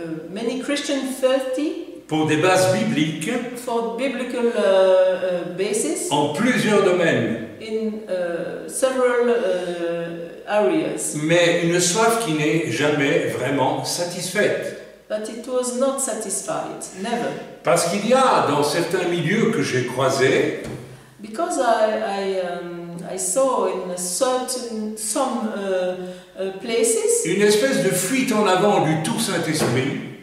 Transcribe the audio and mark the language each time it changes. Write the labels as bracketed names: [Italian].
[English] Many Christians thirsty [French] pour des bases bibliques [English] for biblical basis [French] en plusieurs domaines. [English] in several areas. [French] Mais une soif qui n'est jamais vraiment satisfaite. [English] But it was not satisfied, never. [French] Parce qu'il y a dans certains milieux que j'ai croisés, [English] Because I saw in some places [French] une espèce de fuite en avant du tout Saint-Esprit,